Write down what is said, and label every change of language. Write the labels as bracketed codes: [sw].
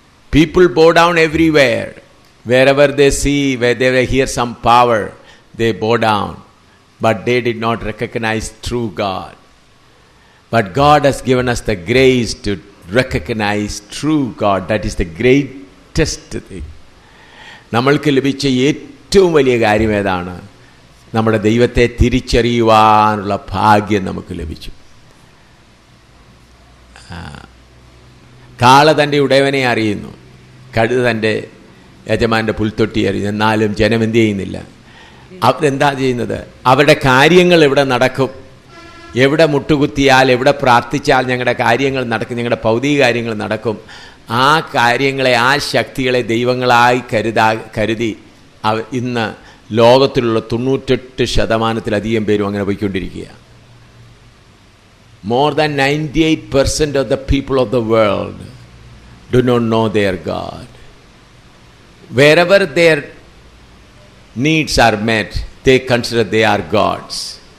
[en] People bow down everywhere. Wherever they see, where they hear some power, they bow down. But they did not recognize true God. But God has given us the grace to recognize true God. That is the greatest thing. [ml] നമ്മൾക്ക് ലഭിച്ച ഏറ്റവും വലിയ കാര്യം ഏതാണ്? നമ്മുടെ ദൈവത്തെ തിരിച്ചറിയുവാനുള്ള ഭാഗ്യം നമുക്ക് ലഭിച്ചു. കാള തൻ്റെ ഉടയവനെ അറിയുന്നു, കഴുത തൻ്റെ യജമാൻ്റെ പുൽത്തൊട്ടി അറിയുന്നു. എന്നാലും ജനം എന്ത് ചെയ്യുന്നില്ല? അവരെന്താ ചെയ്യുന്നത്? അവരുടെ കാര്യങ്ങൾ എവിടെ നടക്കും, എവിടെ മുട്ടുകുത്തിയാൽ, എവിടെ പ്രാർത്ഥിച്ചാൽ ഞങ്ങളുടെ കാര്യങ്ങൾ നടക്കും, ഞങ്ങളുടെ ഭൗതിക കാര്യങ്ങൾ നടക്കും, ആ കാര്യങ്ങളെ, ആ ശക്തികളെ ദൈവങ്ങളായി കരുതി ഇന്ന് ലോകത്തിലുള്ള 98% പേരും അങ്ങനെ പോയിക്കൊണ്ടിരിക്കുക. [en] More than 98% of the people of the world do not know their God. Wherever their needs are met, they consider they are gods.